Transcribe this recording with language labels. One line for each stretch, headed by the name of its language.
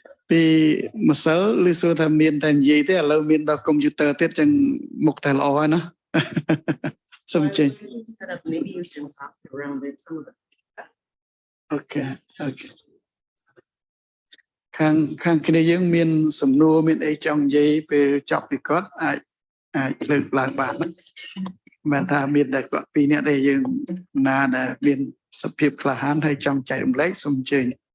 Khmer: ពីម្សិលឬសួរថាមានតែនិយាយទេឥឡូវមានដល់កុំព្យូទ័រទៀតចឹងមុខតែល្អហើយណាសូមចេញ
English: Maybe you can talk around it some of it.
Khmer: Okay ខាងគ្នាយើងមានសំណួរមានអីចង់និយាយពេលចប់ពីគាត់អាចលើកឡើងបានណាមិនថាមានតែគាត់ពីរនាក់ទេយើងណាដែលមានសភាពក្លាហានហើយចង់ចែករំលែកសូមអញ្ជើញ